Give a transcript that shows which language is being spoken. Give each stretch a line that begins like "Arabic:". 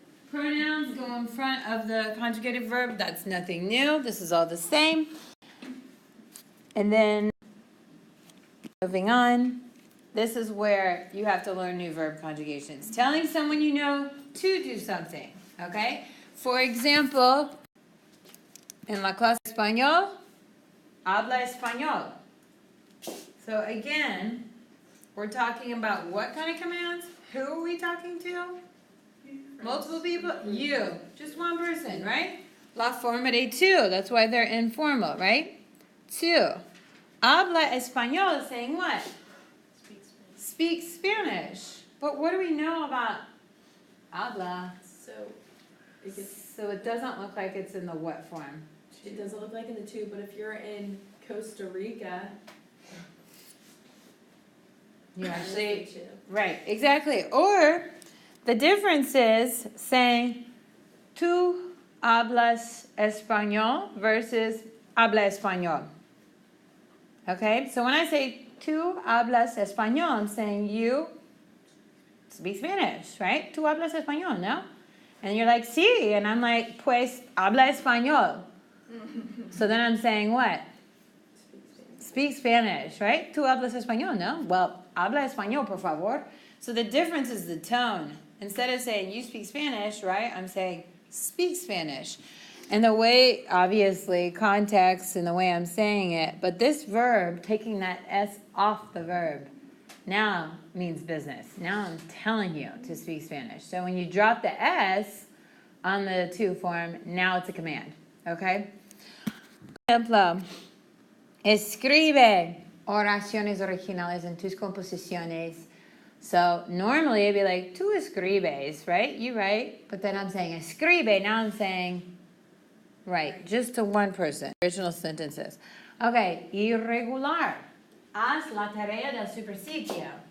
English: Pronouns go in front of the conjugated verb. That's nothing new. This is all the same. And then, moving on. This is where you have to learn new verb conjugations. Telling someone you know to do something. Okay? For example,
Spanish: en la clase español, habla español.
English: So again, we're talking about what kind of commands? Who are we talking to? Multiple people? You. Just one person, right?
Spanish: La forma de tú.
English: That's why they're informal, right? Tú.
Spanish: Habla español
English: is saying what? Speak Spanish. But what do we know about habla? So it doesn't look like it's in the what form? It doesn't look like in the two, but if you're in Costa Rica, you actually, right, exactly. Or the difference is saying
Spanish: tú hablas español
English: versus
Spanish: habla español.
English: Okay, so when I say
Spanish: tú hablas español,
English: I'm saying you speak Spanish, right?
Spanish: Tú hablas español, no?
English: And you're like, sí, and I'm like,
Spanish: pues habla español.
English: So then I'm saying what? speak Spanish, right?
Spanish: Tú hablas español, no?
English: Well,
Spanish: habla español, por favor.
English: So the difference is the tone. Instead of saying you speak Spanish, right? I'm saying speak Spanish. And the way, obviously, context and the way I'm saying it, but this verb, taking that S off the verb, now means business. Now I'm telling you to speak Spanish. So when you drop the S on the to form, now it's a command, okay?
Spanish: Ejemplo, escribe oraciones originales en tus composiciones.
English: So normally it'd be like,
Spanish: tú escribes,
English: right? You write, but then I'm saying escribe, now I'm saying right, just to one person. Original sentences. Okay, irregular.
Spanish: Haz la tarea del supersitio.